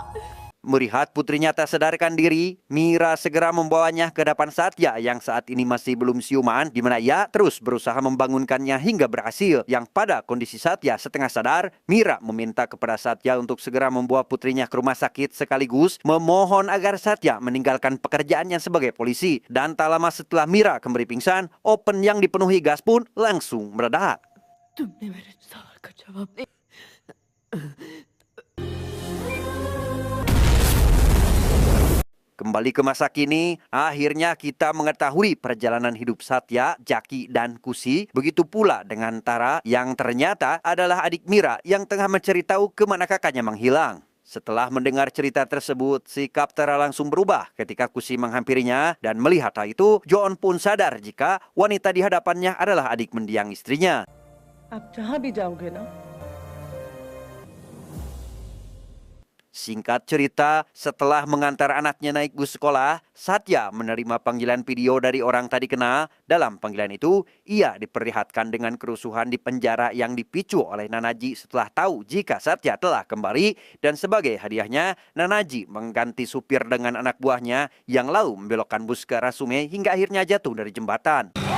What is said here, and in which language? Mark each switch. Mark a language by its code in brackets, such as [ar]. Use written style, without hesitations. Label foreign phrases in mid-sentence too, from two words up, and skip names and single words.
[id] Melihat putrinya tak sadarkan diri, Mira segera membawanya ke hadapan Satya yang saat ini masih belum siuman, di mana ia terus berusaha membangunkannya hingga berhasil. Yang pada kondisi Satya setengah sadar, Mira meminta kepada Satya untuk segera membawa putrinya ke rumah sakit sekaligus memohon agar Satya meninggalkan pekerjaannya sebagai polisi. Dan tak lama setelah Mira kembali pingsan, oven yang dipenuhi gas pun langsung meledak. [hi] तुमने मेरे सवाल का जवाब नहीं. [id] Kembali ke masa kini, akhirnya kita mengetahui perjalanan hidup Satya, Jaki, dan Kusi. Begitu pula dengan Tara yang ternyata adalah adik Mira yang tengah mencari tahu kemana kakaknya menghilang. Setelah mendengar cerita tersebut, sikap Tara langsung berubah ketika Kusi menghampirinya. Dan melihat hal itu, John pun sadar jika wanita di hadapannya adalah adik mendiang istrinya. [hi] आप जहाँ भी जाओगे ना, [id] Singkat cerita, setelah mengantar anaknya naik bus sekolah, Satya menerima panggilan video dari orang tak dikenal. Dalam panggilan itu, ia diperlihatkan dengan kerusuhan di penjara yang dipicu oleh Nanaji setelah tahu jika Satya telah kembali. Dan sebagai hadiahnya, Nanaji mengganti supir dengan anak buahnya yang lalu membelokkan bus ke arah sungai hingga akhirnya jatuh dari jembatan.